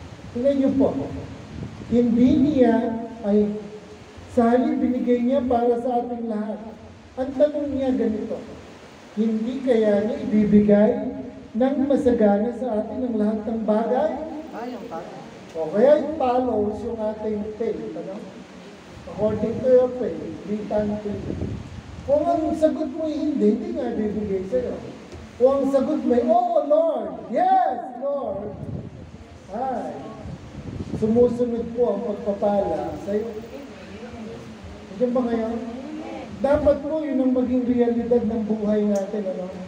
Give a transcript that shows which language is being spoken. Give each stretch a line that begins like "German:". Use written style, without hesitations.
Filipino: Tingnan niyo po, hindi niya ay sa halip binigay niya para sa ating lahat. Ang tanong niya ganito, hindi kaya niya ibibigay ng masagana sa atin ang lahat ng bagay? O kaya
English: it follows
Filipino: yung ating faith, ano?
English: According to your faith, be thankful.
Filipino: Kung ang sagot mo hindi nga ibibigay sa'yo. Kung ang sagot mo,
English: oh Lord, yes Lord,
Filipino: ay, sumusunod po ang pagpapala sa'yo. Diyan ba ngayon? Dapat po yun ang maging realidad ng buhay natin, ano?